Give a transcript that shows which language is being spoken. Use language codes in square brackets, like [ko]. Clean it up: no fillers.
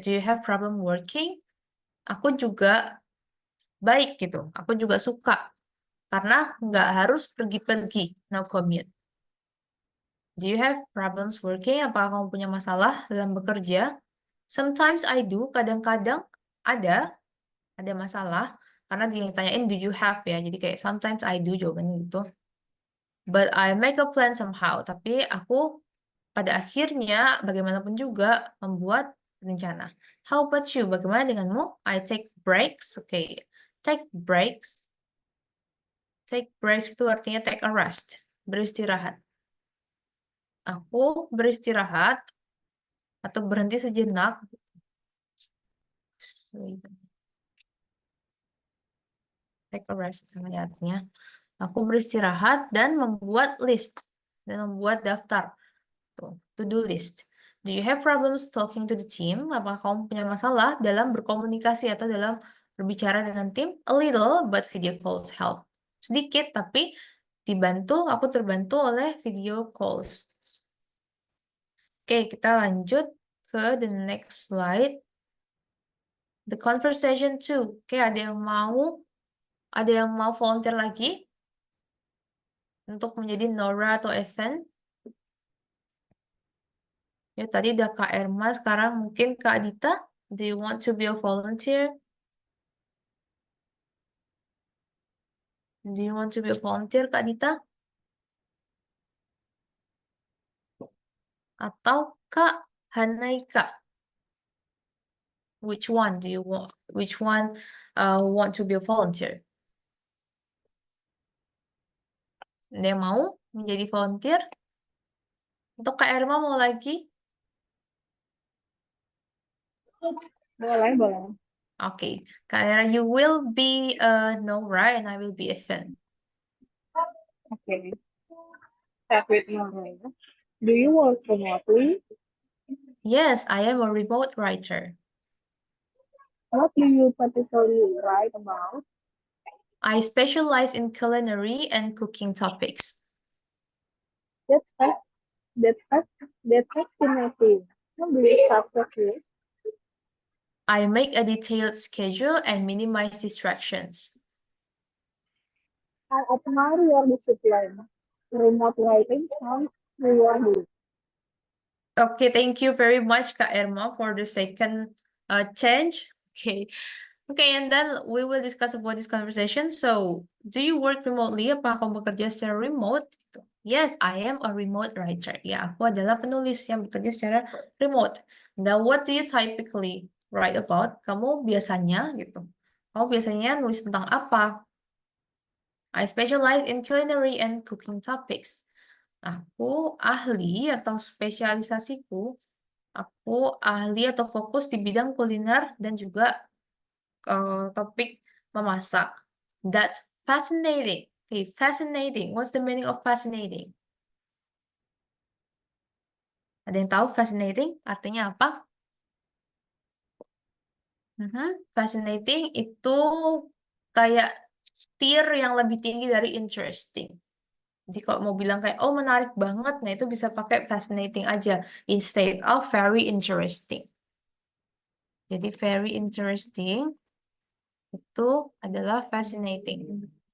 [en] Do you have problem working? [id] Aku juga baik gitu. Aku juga suka. Karena nggak harus pergi-pergi. No commute. [en] Do you have problems working? [id] Apakah kamu punya masalah dalam bekerja? [en] Sometimes I do. [id] Kadang-kadang ada masalah. Karena dia yang tanyain [en] do you have [id] ya. Jadi kayak [en] sometimes I do [id] jawabannya gitu. [en] But I make a plan somehow. [id] Tapi aku pada akhirnya bagaimanapun juga membuat rencana. [en] How about you? [id] Bagaimana denganmu? [en] I take breaks. Oke. Take breaks. Take breaks [id] itu artinya [en] take a rest. [id] Beristirahat. Aku beristirahat atau berhenti sejenak. [en] Take a rest [id] namanya artinya. Aku beristirahat dan membuat list. Dan membuat daftar. Tuh, to-do list. [en] Do you have problems talking to the team? [id] Apakah kamu punya masalah dalam berkomunikasi atau dalam berbicara dengan tim? [en] A little, but video calls help. [id] Sedikit, tapi aku terbantu oleh video calls. Oke, kita lanjut ke [en] the next slide. The conversation 2. [id] Oke, ada yang mau volunteer lagi? untuk menjadi Nora atau Ethan? Ya, tadi udah Kak Erma, sekarang mungkin Kak Adita. [en] Do you want to be a volunteer? Do you want to be a volunteer, Kak Adita? Atau Kak Hanaika? Which one do you want? Which one want to be a volunteer? [id] Ada yang mau menjadi volunteer? Untuk Kak Erma mau lagi? Boleh, boleh. [en] Oke, Kak Erma, you will be Nora and I will be Ethan. Okay. Start with Maria. Do you work remotely? Yes, I am a remote writer. What do you particularly write about? I specialize in culinary and cooking topics. That's fast. That's fascinating. How do you structure it? I make a detailed schedule and minimize distractions. I admire your discipline. Remote writing sounds rewarding. Okay, thank you very much, Kak Erma, for the second change. Okay. Okay, and then we will discuss about this conversation. So, do you work remotely? [id] Apa kamu bekerja secara remote? Gitu. [en] Yes, I am a remote writer. [id] Ya, aku adalah penulis yang bekerja secara remote. [en] Now, what do you typically write about? [id] Kamu biasanya gitu. Kamu biasanya nulis tentang apa? [en] I specialize in culinary and cooking topics. [id] Aku ahli atau spesialisasiku, aku ahli atau fokus di bidang kuliner dan juga topik memasak. [en] That's fascinating. Okay, fascinating. What's the meaning of fascinating? [id] Ada yang tahu fascinating artinya apa? Fascinating itu kayak tier yang lebih tinggi dari interesting. Jadi kalau mau bilang kayak, oh menarik banget, nah itu bisa pakai fascinating aja. [en] Instead of very interesting. [id] Jadi [en] very interesting [id] itu adalah fascinating.